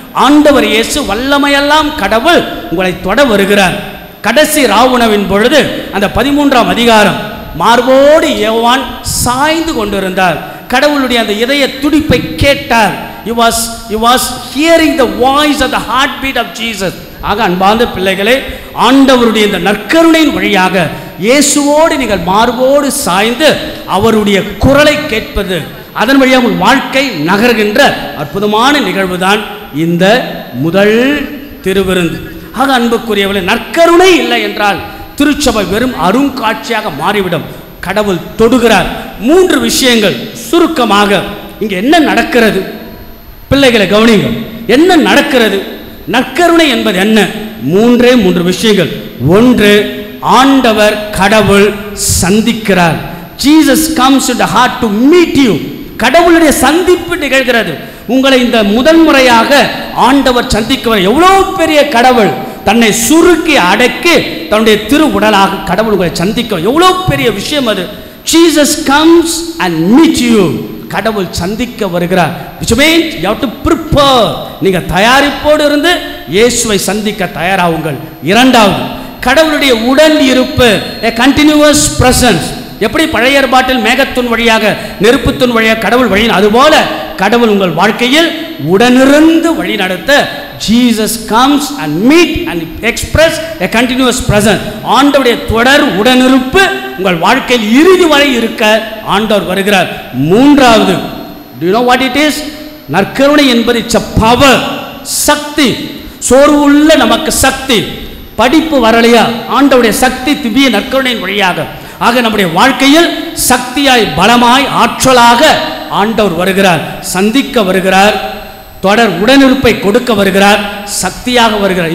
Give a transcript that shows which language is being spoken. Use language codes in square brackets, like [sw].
[ta] ஆண்டவர் இயேசு வல்லமையெல்லாம் கடவுள் உங்களை தொட வருகிறார். கடைசி ராவுணவின் பொழுது அந்த 13ஆம் அதிகாரம், மார்போடு யோவான் சாய்ந்து கொண்டிருந்தார். கடவுளுடைய அந்த இதய துடிப்பை கேட்டார். [en] He was hearing the voice of the heartbeat of Jesus. [ta] ஆக அன்பார்ந்த பிள்ளைகளே, ஆண்டவருடைய இந்த நற்கருணையின் வழியாக இயேசுவோடு நீங்கள் மார்போடு சாய்ந்து அவருடைய குரலை கேட்பது, அதன் வழியாக உங்கள் வாழ்க்கை நகர்கின்ற அற்புதமான நிகழ்வு தான் இந்த முதல் திருவிருந்து. ஆக அன்புக்குரியவர்களே, நற்கருணை இல்லை என்றால் திருச்சபை வெறும் அருங்காட்சியாக மாறிவிடும். கடவுள் தொடுகிறார். 3 விஷயங்கள் சுருக்கமாக இங்கே என்ன நடக்கிறது, பிள்ளைகளை கவனிங்க. என்ன நடக்கிறது, நற்கருணை என்பது என்ன? 3 விஷயங்கள். 1, ஆண்டவர் கடவுள் சந்திக்கிறார். [en] Jesus comes to the heart to meet you. [ta] கடவுளுடைய சந்திப்பு நிகழ்கிறது. உங்களை இந்த முதல் முறையாக ஆண்டவர் சந்திக்க எவ்வளோ பெரிய கடவுள் தன்னை சுருக்கி அடக்கி தன்னுடைய திரு உடலாக கடவுள் உங்களை சந்திக்க எவ்வளோ பெரிய விஷயம் அது. [en] Jesus comes and meet you. [ta] கடவுள் சந்திக்க வருகிறார். [en] which means you have to prepare. [ta] நீங்க தயாரிப்போடு இருந்து இயேசுவை சந்திக்க தயாராகுங்கள். 2வது, கடவுளுடைய உடன் இருப்பு, [en] a continuous presence. [ta] எப்படி பழைய ஏற்பாட்டில் மேகத்தின் வழியாக நெருப்புத்தின் வழியாக கடவுள் வழி, அதுபோல கடவுள் உங்கள் வாழ்க்கையில் உடனிருந்து வழி நடத்த [en] Jesus comes and meet and express a continuous presence. [ta] ஆண்டவருடைய தொடர் உடனிருப்பு உங்கள் வாழ்க்கையில் இறுதி வரை இருக்க ஆண்டவர் வருகிறார். 3வது, [en] do you know what it is? [ta] நற்கருணை என்பது [en] it's a power, [ta] சக்தி. சோர்வு உள்ள நமக்கு சக்தி, படிப்பு வரலையா, ஆண்டவருடைய சக்தி திவ்ய நற்கருணையின் வழியாக. ஆக நம்முடைய வாழ்க்கையில் சக்தியாய், பலமாய், ஆற்றலாக ஆண்டவர் வருகிறார், சந்திக்க வருகிறார், தொடர் உடனிருப்பை கொடுக்க வருகிறார், சக்தியாக வருகிறார்.